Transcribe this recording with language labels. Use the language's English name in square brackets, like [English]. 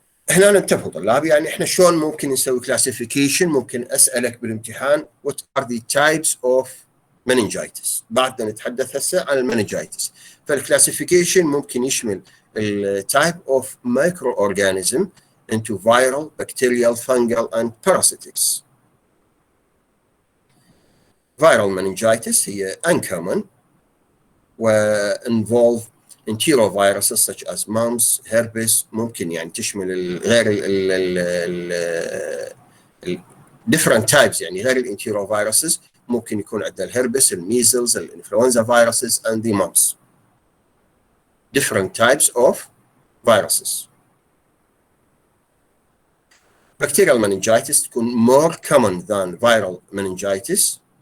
[Arabic] هنا نتفق طلاب، يعني احنا شلون ممكن نسوي كلاسيفيكيشن؟ ممكن اسالك بالامتحان [English] what are the types of meningitis. [Arabic] بعدنا نتحدث هسه عن المننجايتس. فالكلاسيفيكيشن ممكن يشمل التايب اوف مايكرو اورجانيزم [English] into viral, bacterial, fungal and parasitics. Viral meningitis [Arabic] هي [English] uncommon و involve enteroviruses such as mumps, herpes. [Arabic] ممكن يعني تشمل غير ال [English] different types، [Arabic] يعني غير الانتيروفيروسز ممكن يكون عندنا الهربس، الميزلز، الانفلونزا [English] viruses and the mumps. Different types of viruses. Bacterial meningitis [Arabic] تكون [English] more common than viral meningitis.